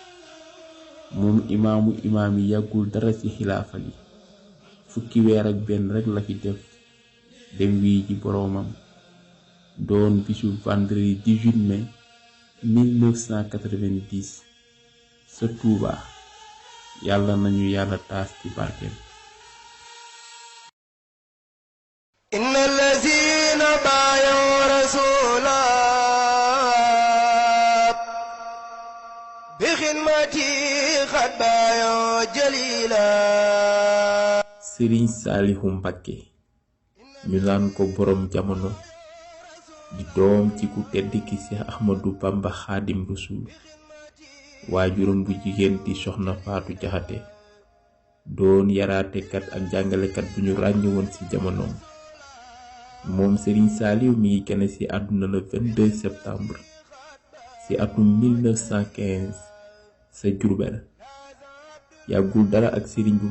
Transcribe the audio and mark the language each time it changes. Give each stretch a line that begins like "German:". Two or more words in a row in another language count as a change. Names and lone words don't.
Wolof: moom imaamu imaam yi yàggul dara ci xilaafa gi fukki weer ak benn rekk la fi def dem wii ji boroomam doon bisu vendredi 18 mai 1990 sa Touba yàlla nañu yàlla taas ci barkeem
Arabic: إن الذين بايعوا رسولا بخدمتي قد بايعوا جليلا
Wolof: Serigne Saliou Mbacké ñu naan ko borom jamono di doom ci ku tedd ki Cheikh Ahmadou Bamba Khadim Rasoul waajuram bu jigéen di soxna Faatu Jaxate doon yaraatekat ak jàngalekat bu ñu ràññe woon ci jamonoom moom Serigne Saliou mi ngi gane ci àdduna
French: le 22 septembre
Wolof: ci atum 1915 sa Jurbel yàggul dara ak Serigne bu